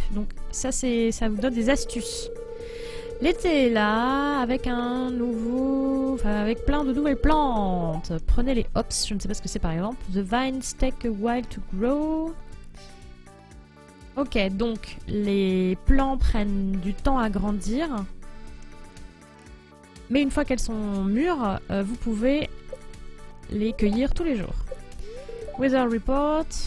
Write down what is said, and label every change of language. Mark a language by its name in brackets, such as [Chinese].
[French] Donc, ça vous donne des astuces. L'été est là, avec avec plein de nouvelles plantes. Prenez les hops, je ne sais pas ce que c'est par exemple. [English] The vines take a while to grow. [French] Ok, donc les plants prennent du temps à grandir. Mais une fois qu'elles sont mûres, vous pouvez les cueillir tous les jours. [English] Weather report.